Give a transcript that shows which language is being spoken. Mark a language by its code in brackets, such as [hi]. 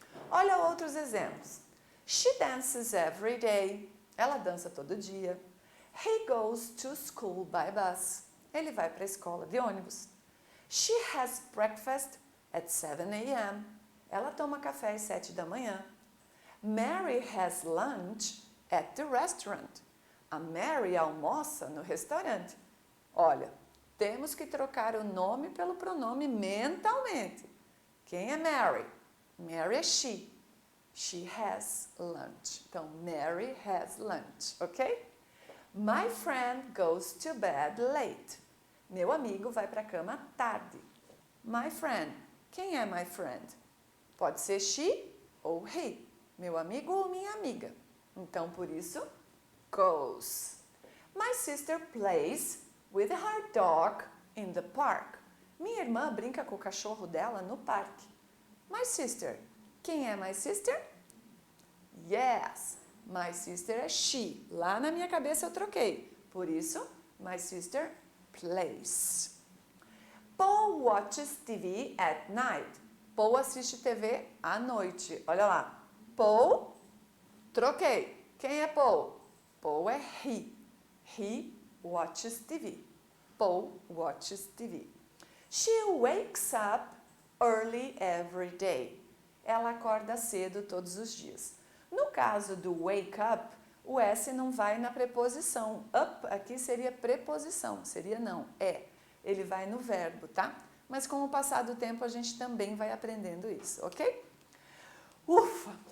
[pt] Olha outros exemplos. [en] She dances every day. [pt] Ela dança todo dia. [en] He goes to school by bus. [pt] Ele vai para a escola de ônibus. [en] She has breakfast at 7 a.m. [pt] Ela toma café às 7 da manhã. [en] Mary has lunch at the restaurant. [pt] A Mary almoça no restaurante. Olha, temos que trocar o nome pelo pronome mentalmente. Quem é Mary? Mary é she. [en] She has lunch. Então, Mary has lunch, ok? My friend goes to bed late. [pt] Meu amigo vai para a cama tarde. My friend. Quem é my friend? Pode ser she ou he. Meu amigo ou minha amiga. Então, por isso, goes. [en] My sister plays with her dog in the park. [pt] Minha irmã brinca com o cachorro dela no parque. My sister. Quem é my sister? Yes, my sister é she. Lá na minha cabeça eu troquei. Por isso, [en] my sister plays. Paul watches TV at night. [pt] Paul assiste TV à noite. Olha lá. Paul, troquei. Quem é Paul? Paul é he. [en] He watches TV. Paul watches TV. She wakes up early every day. [pt] Ela acorda cedo todos os dias. No caso do wake up, o S não vai na preposição. Up aqui seria preposição, seria não, é. Ele vai no verbo, tá? Mas com o passar do tempo a gente também vai aprendendo isso, ok? Ufa!